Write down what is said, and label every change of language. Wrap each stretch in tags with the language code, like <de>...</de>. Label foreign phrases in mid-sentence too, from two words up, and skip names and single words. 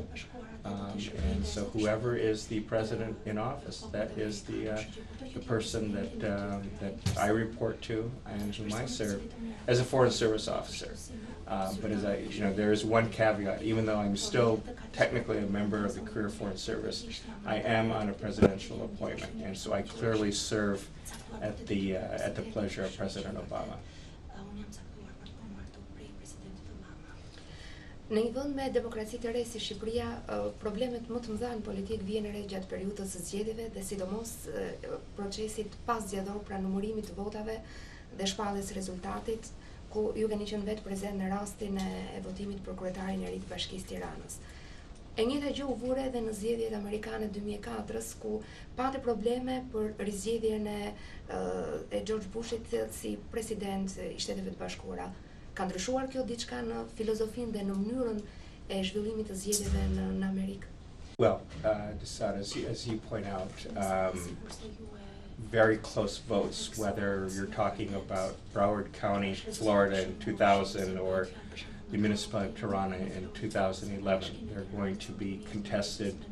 <en>And so whoever is the president in office, that is the person that I report to and whom I serve as a Foreign Service officer. But as there is one caveat. Even though I'm still technically a member of the Career Foreign Service, I am on a presidential appointment, and so I clearly serve at the pleasure of President Obama.</en> <sq>Në një vend me demokraci të re si Shqipëria, problemet më të mëdha në politikë vjen re gjatë periudhës së zgjedhjeve dhe sidomos procesit pas zgjedhor pra numërimit të votave dhe shpalljes rezultatit, ku ju keni qenë vetë prezent në rastin e votimit për kryetarin e ri të Bashkisë Tiranës. E njëjta gjë u vure edhe në zgjedhjet amerikane 2004-s, ku pati probleme për rizgjedhjen e George Bushit si president i Shteteve të Bashkuara. Ka ndryshuar kjo diçka në filozofinë dhe në mënyrën e zhvillimit të zgjedhjeve në Amerikë?</sq> <en>Well, as you point out, very close votes, whether you're talking about Broward County, Florida in 2000 or the municipality of Tirana in 2011, they're going to be contested.</en>